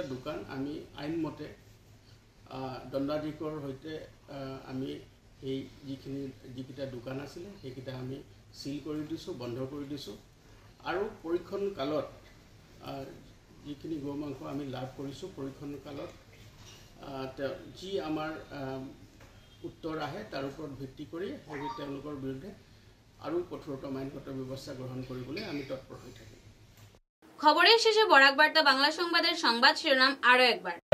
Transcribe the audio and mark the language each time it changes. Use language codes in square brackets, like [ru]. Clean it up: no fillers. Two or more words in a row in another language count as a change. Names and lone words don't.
[as] দোকান আমি আইনমতে দণ্ডাধীশৰ সৈতে আমি এই যিকেইটা দোকান আছিলে সেইকেইটা আমি সিল কৰি দিছোঁ, বন্ধ কৰি দিছোঁ আৰু পৰীক্ষণ কালত যিখিনি গো মাংস আমি লাভ কৰিছোঁ পৰীক্ষণ কালত যি আমাৰ উত্তৰ আহে তাৰ ওপৰত ভিত্তি কৰি সেই তেওঁলোকৰ বিৰুদ্ধে আৰু কঠোৰতম আইনগত ব্যৱস্থা গ্ৰহণ কৰিবলৈ আমি তৎপৰ হৈ থাকিম। [bn] খবরের শেষে বরাক বার্তা বাংলা সংবাদের সংবাদ শিরোনাম আরো একবার।